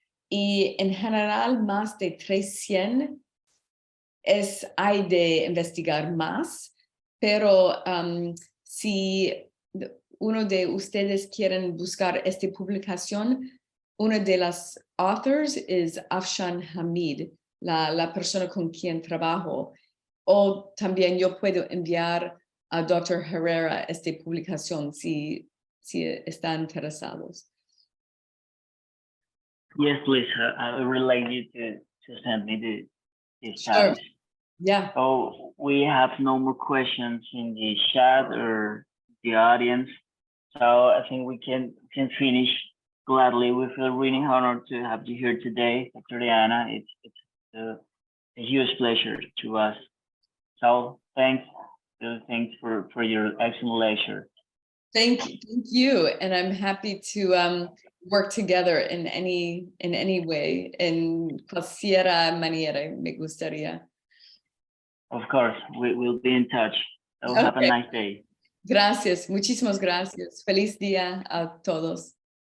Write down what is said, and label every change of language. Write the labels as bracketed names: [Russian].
[Spanish] Y en general, más de 300 hay de investigar más, pero si uno de ustedes quieren buscar esta publicación, una de las authors es Afshan Hamid, la persona con quien trabajo. O también yo puedo enviar a Dr. Herrera esta publicación si están interesados. [English] Yes, please. I would really like you to send me the Sure. Yeah. So we have no more questions in the chat or the audience. So I think we can finish gladly. We feel really honored to have you here today, Dr. Diana. It's a huge pleasure to us. So thanks for your excellent lecture. Thank you, and I'm happy to work together in any way, [Spanish] en cualquiera manera me gustaría. [English] Of course, we will be in touch. So have a Okay. nice day. [Spanish] Gracias, muchísimas gracias. Feliz día a todos.